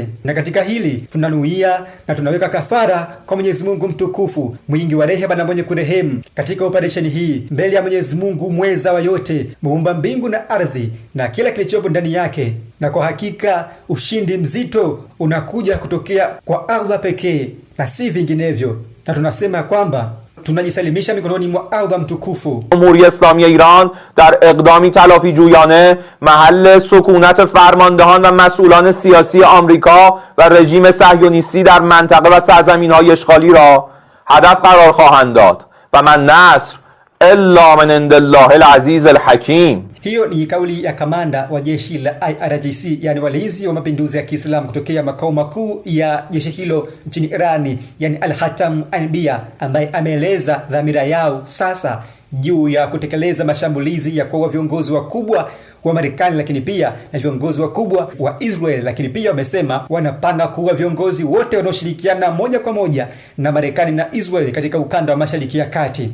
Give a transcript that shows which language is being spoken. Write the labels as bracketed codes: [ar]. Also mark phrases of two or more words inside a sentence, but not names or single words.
[sw] Na katika hili tunanuia na tunaweka kafara kwa Mwenyezi Mungu mtukufu mwingi wa rehema na mwenye kurehemu katika operesheni hii mbele ya Mwenyezi Mungu mweza wa yote, muumba mbingu na ardhi na kila kilichopo ndani yake. Na kwa hakika ushindi mzito unakuja kutokea kwa Allah pekee na si vinginevyo, na tunasema kwamba tunajisalimisha mikononi mwa Allah mtukufu. [fa] جمهوری اسلامی ایران در اقدامی تلافی جویانه محل سکونت فرماندهان و مسئولان سیاسی آمریکا و رژیم صهیونیستی در منطقه و سرزمین‌های اشغالی را هدف قرار خواهند داد [ar] و من نصر الا من عند الله العزیز الحکیم. [sw] Hiyo ni kauli ya kamanda wa jeshi la IRGC, yani walinzi wa mapinduzi ya Kiislamu kutokea makao makuu ya jeshi hilo nchini Irani, yani Al-Hatam Anbiya, ambaye ameeleza dhamira yao sasa juu ya kutekeleza mashambulizi ya kuua viongozi wakubwa wa Marekani, lakini pia na viongozi wakubwa wa Israel, lakini pia wamesema wanapanga kuua viongozi wote wanaoshirikiana moja kwa moja na Marekani na Israel katika ukanda wa Mashariki ya Kati.